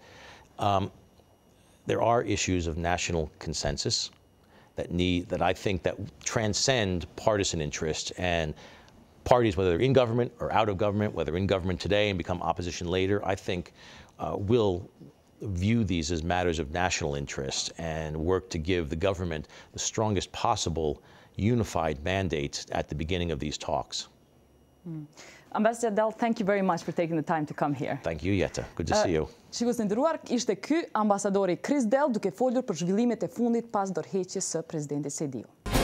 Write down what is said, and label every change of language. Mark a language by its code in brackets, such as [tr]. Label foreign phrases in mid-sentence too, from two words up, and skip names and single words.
[en] There are issues of national consensus that I think that transcend partisan interest, and parties, whether they're in government or out of government, whether in government today and become opposition later, I think will view these as matters of national interest and work to give the government the strongest possible unified mandate at the beginning of these talks. Ambassador Dell, thank you very much for taking the time to come here. Thank you, Jeta. Good to see you. [sq] Shikues të nderuar, ishte ky ambasadori Criss Dell duke folur për zhvillimet e fundit pas dorëheqjes së presidentit Sediu.